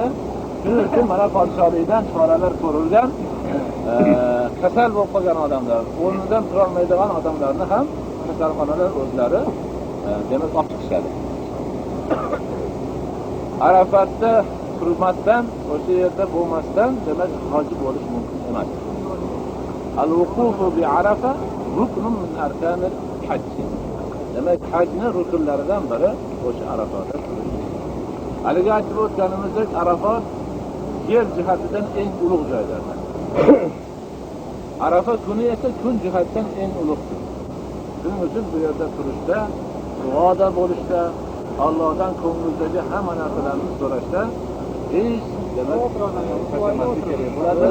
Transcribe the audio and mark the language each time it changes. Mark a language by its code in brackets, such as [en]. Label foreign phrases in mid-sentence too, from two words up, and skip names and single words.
[uz] Shuning uchun mana podshohlikdan choralar ko'rilgan, kasal bo'lib qolgan odamlar, o'rnidan tura olmaydigan odamlarni ham kasalxonalar o'zlari demak olib chiqishadi. Arafatda turmasdan, o'sha yerda bo'lmasdan demak hoji bo'lish mumkin emas. [ar] الوقوف بعرفة ركن من أركان الحج. [uz] Demak hajning rukunlaridan biri o'sha Arafada turish. Haliga aytib o'tganimizdek, Arafat yer jihatidan eng ulug' joylardan. Arafa kuni esa kun jihatdan eng ulug'dir. Shuning uchun bu yerda turishda, duoda bo'lishda, Allohdan ko'ngildagi hamma narsalarni so'rashda hech demak qashamaslik kerak bo'ladi.